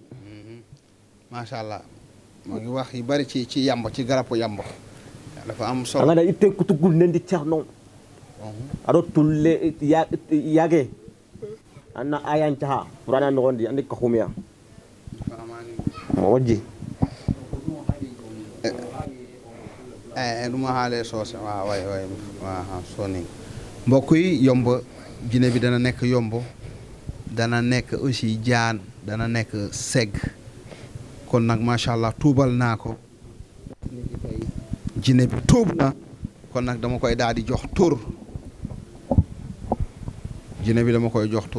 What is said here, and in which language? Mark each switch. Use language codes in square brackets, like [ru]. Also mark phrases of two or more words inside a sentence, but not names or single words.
[ar] ما شاء الله [wo] moo ngi wax yu bari ci yamb ci garabu yamb dafa am a solo. [ff] ganda itte kutugul nendi ceerno aɗo tulle yage anna ayan caha pour ana nogondi andi ka humiya mo moƴƴi [wo] ɗuma haale soose waaw way waaw soni mbokk yi yomb jine bi dana nekk yomb dana nekk aussi jaan dana nekk segg kon nag [ar] ما شاء الله [wo] tuubal naa ko jine bi tuub na kon nag dama koy daal di jox tur jine bi dama koy jox tur